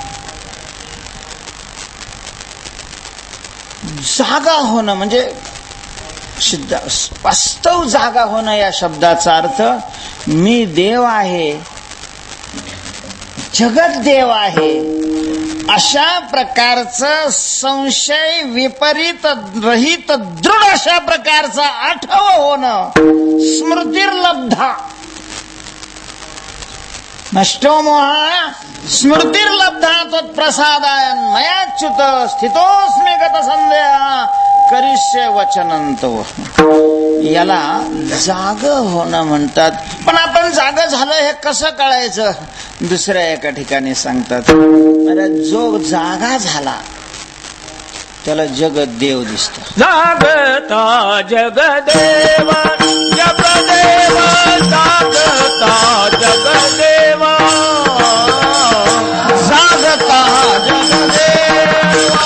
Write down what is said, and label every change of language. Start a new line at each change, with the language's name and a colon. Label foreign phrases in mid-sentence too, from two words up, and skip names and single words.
Marathi: जागा होणं म्हणजे वास्तव जागा होणं या शब्दाचा अर्थ मी देव आहे, जगत देव आहे अशा प्रकारचं संशय विपरीत रहित दृढ अशा प्रकारचा आठव होणं.
Sanskrit: स्मृतिर्लब्धा नष्टो मोहा स्मृतिर्लब्धा त्वत्प्रसादाय मयाच्युत स्थितोस्मि गत संदेह करिष्ये वचनं तव.
Marathi: याला जाग होणं म्हणतात. पण आपण जाग झालं हे कसं कळायचं? दुसऱ्या एका ठिकाणी सांगतात, अरे जो जागा झाला त्याला जगदेव दिसतो. जागता जगदेव जगदेव जागता जगदेव जागता जगदेव